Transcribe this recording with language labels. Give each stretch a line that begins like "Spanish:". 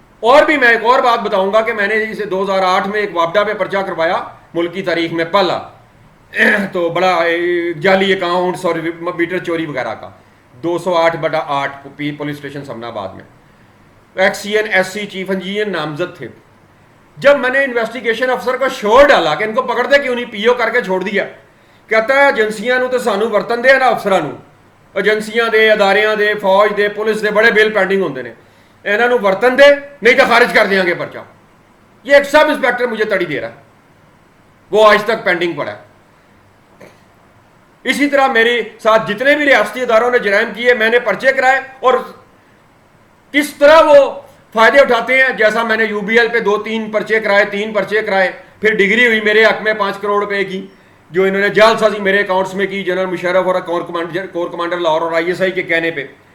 Urdu: اور بھی میں ایک اور بات بتاؤں گا کہ میں نے اسے 2008 میں ایک وابڈا پہ پرچہ کروایا ملک کی تاریخ میں پہلا, تو بڑا جعلی اکاؤنٹس اور میٹر چوری وغیرہ کا 208/8 پولیس اسٹیشن سمنا آباد میں. ایکس سی N S C chief engineer نامزد تھے. جب میں نے انویسٹیگیشن افسر کو شور ڈالا کہ ان کو پکڑ دے کیوں نہیں, پی او کر کے چھوڑ دیا.
Punjabi: کہتا ہے ایجنسیاں نو تو سانو ورتن دے نا افسران, ایجنسیاں دے, اداریاں دے, فوج دے, پولیس دے بڑے بل پینڈنگ ہوندے نے, انہاں نو ورتن دے نہیں تو خارج کر دیاں گے پرچہ.
Urdu: یہ ایک سب انسپیکٹر مجھے تڑی دے رہا ہے, وہ آج تک پینڈنگ پڑا ہے. اسی طرح میرے ساتھ جتنے بھی ریاستی اداروں نے جرائم کیے میں نے پرچے کرائے, اور کس طرح وہ فائدے اٹھاتے ہیں. جیسا میں نے یو بی ایل پہ 2-3 پرچے کرائے, 3 پرچے کرائے, پھر ڈگری ہوئی میرے حق میں 5 کروڑ روپے کی جو انہوں نے جعل سازی میرے اکاؤنٹس میں کی جنرل مشرف اور کور کمانڈر لاہور اور آئی ایس آئی کے کہنے پہ.